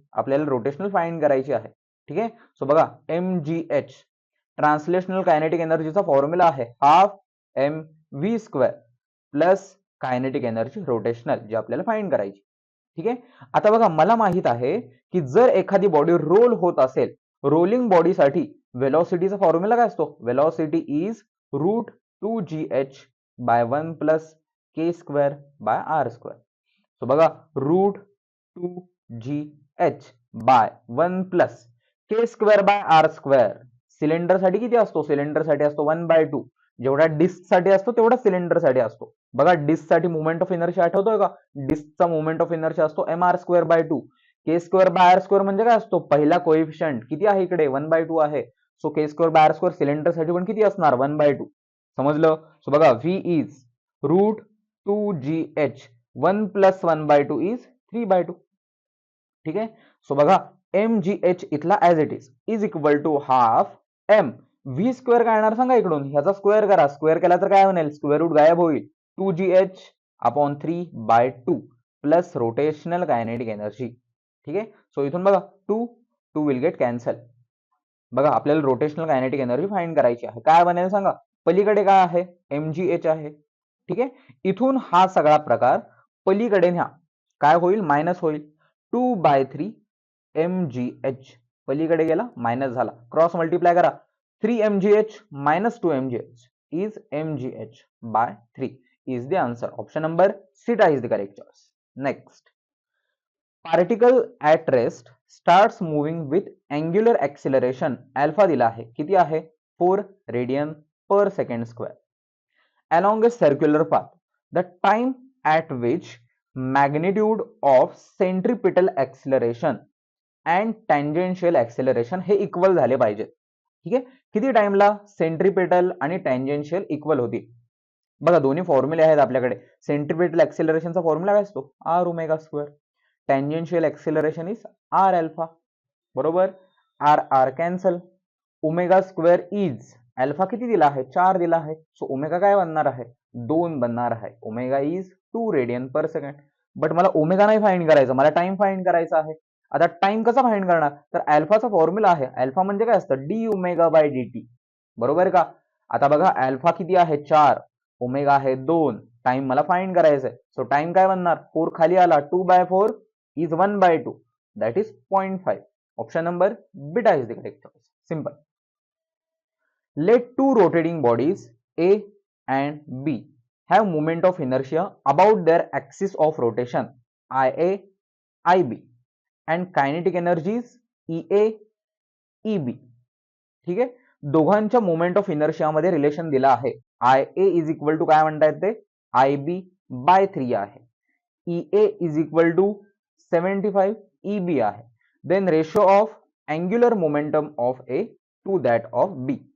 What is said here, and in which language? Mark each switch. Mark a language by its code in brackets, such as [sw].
[mr] आपल्याला rotational find करायची आहे. ठीक आहे. सो बघा, mgh ट्रान्सलेशनल कायनेटिक एनर्जीचा फॉर्म्युला आहे half mv square plus kinetic energy rotational, जी आपल्याला फाइंड करायची. ठीक आहे. आता बघा मला माहित आहे की जर एखादी बॉडी रोल होत असेल, रोलिंग बॉडीसाठी वेलॉसिटीचा फॉर्म्युला काय असतो? [en] Velocity is √2gh by 1 plus k square by r square. [mr] So बघा √2gh bye 1 plus K square by R square सिलेंडरसाठी किती असतो? सिलेंडरसाठी असतो 1/2. जेवढा डिस्कसाठी असतो तेवढा सिलेंडरसाठी असतो. बघा डिस्कसाठी मोमेंट ऑफ इनर्शिया आठवतोय का? डिस्कचा मोमेंट ऑफ इनर्शिया असतो mr²/2. K square by R square म्हणजे काय असतो? पहिला कोएफिशियंट किती आहे इकडे? 1/2 आहे. So K square by R square सिलेंडरसाठी पण किती असणार? 1/2. समजलं? सो बघा v is √2gh 1 plus 1/2 is 3/2. ठीक आहे. [en] So बघा mgh इथला as it is equal to half m. [mr] V square काय येणार सांगा इकडून? ह्याचा स्क्वेअर करा. स्क्वेअर केला तर काय बनेल? स्क्वेअर रूट गायब होईल. [en] 2gh upon 3/2 plus rotational kinetic energy. [mr] ठीक आहे. सो इथून बघा 2 विल गेट कॅन्सल. बघा आपल्याला रोटेशनल कायनेटिक एनर्जी फाइंड करायची आहे. काय बनेल सांगा? पलीकडे काय आहे? mgh आहे. ठीक आहे. इथून हा सगळा प्रकार पलीकडे न्या. काय होईल? मायनस होईल. 2/3 mgh पलीकडे गेला मायनस झाला. क्रॉस मल्टिप्लाय करा. [en] 3 mgh minus 2 mgh is mgh by 3 is the answer. Option number C is the correct choice. Next, particle at rest starts moving with angular acceleration alpha [mr] दिला आहे. किती आहे? [en] 4 radian per second square along a circular path. The time at which magnitude of centripetal acceleration and tangential acceleration [mr] हे equal झाले पाहिजे. ठीक आहे. किती टाइमला सेंट्रिपेटल आणि टँजेन्शियल इक्वल होतील? बघा दोन्ही फॉर्म्युले आहेत आपल्याकडे. सेंट्रिपेटल ऍक्सेलरेशनचा फॉर्म्युला काय असतो? R omega square. Tangential acceleration is R alpha. बरोबर. R R cancel. Omega square is alpha किती दिला आहे? 4 दिला आहे. सो ओमेगा काय बनणार आहे? 2 बनणार आहे. [en] Omega is 2 radian per second. [mr] But मला ओमेगा नाही फाइंड करायचा, मला टाइम फाइंड करायचा आहे. आता टाइम कसा फाइंड करणार? तर अल्फाचा फॉर्म्युला आहे. अल्फा म्हणजे काय असतं? D omega by D T. बरोबर का? आता बघा अल्फा किती आहे? 4. ओमेगा आहे 2. टाइम मला फाइंड करायचा आहे. सो टाइम काय बनणार? 4 खाली आला. 2/4 is 1/2. [en] That is 0.5. Option number beta is the correct choice. Simple. Let two rotating bodies A and B have moment of inertia about their axis of rotation IA, IB and kinetic energies EA, EB. [mr] ठीक आहे. दोघांच्या moment of inertia मध्ये relation दिला आहे. IA is equal to काय म्हणता येते? IB bye 3 आहे. EA is equal to 75 EB आहे. [en] Then ratio of angular momentum of A to that of B.